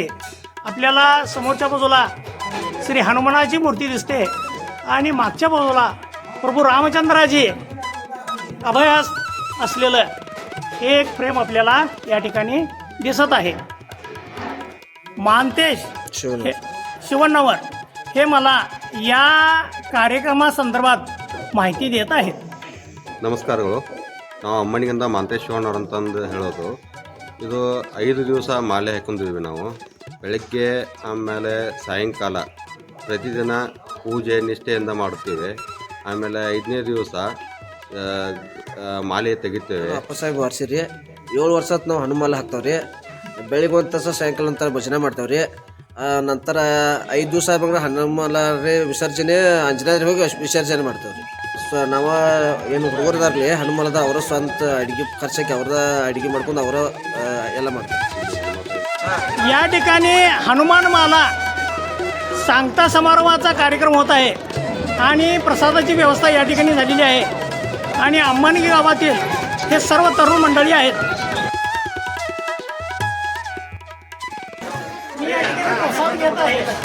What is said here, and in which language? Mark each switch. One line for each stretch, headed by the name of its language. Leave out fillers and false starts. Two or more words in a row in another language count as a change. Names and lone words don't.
Marathi: आपल्याला समोरच्या बाजूला श्री हनुमानाची मूर्ती दिसते आणि मागच्या बाजूला प्रभू रामचंद्राजी अभयास असलेलं हे एक प्रेम आपल्याला या ठिकाणी दिसत आहे. महांतेश शिवण्णावर हे मला या कार्यक्रमासंदर्भात माहिती देत आहेत.
Kannada: ನಮಸ್ಕಾರಗಳು. ನಾವು ಅಮ್ಮನಿಗಿಂದ ಮಾಂತೇಶ್ ಶಿವಣ್ಣವ್ರು ಅಂತಂದು ಹೇಳೋದು. ಇದು 5 ದಿವಸ ಮಾಲೆ ಹಾಕೊಂಡಿದ್ವಿ ನಾವು. ಬೆಳಗ್ಗೆ ಆಮೇಲೆ ಸಾಯಂಕಾಲ ಪ್ರತಿದಿನ ಪೂಜೆ ನಿಷ್ಠೆಯಿಂದ ಮಾಡುತ್ತೇವೆ. ಆಮೇಲೆ 5ನೇ ದಿವಸ ಮಾಲೆ ತೆಗಿತೇವೆ. ಅಪ್ಪಸಾಹೇಬ್ ವಾರ್ಸಿರಿ 7 ವರ್ಷದ ನಾವು ಹನುಮಾಲ ಹಾಕ್ತಾವ್ರಿ. ಬೆಳಿಗ್ಗೆ ಒಂದು ತಾಸು ಸಾಯಂಕಾಲ ನಂತರ ಭಜನೆ ಮಾಡ್ತಾವ್ರಿ. ನಂತರ 5 ದಿವಸ ಬಂದ್ರೆ ಹನುಮಾಲ ರೀ ವಿಸರ್ಜನೆ ಆಂಜನೇಯರಿಗೆ ಹೋಗಿ ವಿಸರ್ಜನೆ ಮಾಡ್ತಾವ್ರಿ. ಸೊ ನಾವು ಏನು ಹುಡುಗರದಾರ್ಲಿ ಹನುಮಾಲದ ಅವರ ಸ್ವಂತ ಅಡುಗೆ ಖರ್ಚಕ್ಕೆ ಅವ್ರದ ಅಡುಗೆ ಮಾಡ್ಕೊಂಡು ಅವರ ಎಲ್ಲ ಮಾಡ್ತಾರೆ.
Marathi: या ठिकाणी हनुमान माला सांगता समारोहाचा कार्यक्रम होत आहे आणि प्रसादाची व्यवस्था या ठिकाणी झालेली आहे आणि अंबानी गावातील हे सर्व तरुण मंडळी आहेत. प्रसाद घेत आहे.